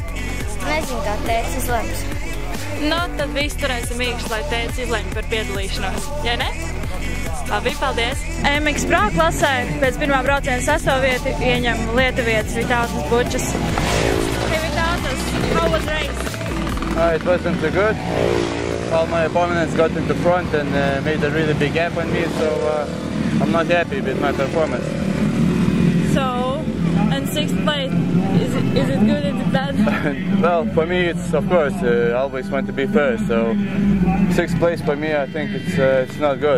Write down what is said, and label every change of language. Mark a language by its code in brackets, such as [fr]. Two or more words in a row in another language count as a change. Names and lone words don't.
[lv] Nezinu, kā tētis izlems. Nu, tad visi turēsim īkšķi, lai tētis izlemj par piedalīšanos. Ja ne? Labi, paldies! MX Pro klasē pēc pirmā brauciena 6. vietu ieņem lietuvietis Vytautas Bučas. [en] Hey, Vytautas, how was race? It wasn't too good. All my opponents got in the front and made a really big gap on me, so I'm not happy with my performance. So, and 6th place, is it good, is it bad? Well, for me it's, of course, I always want to be first, so 6th place for me, I think it's not good.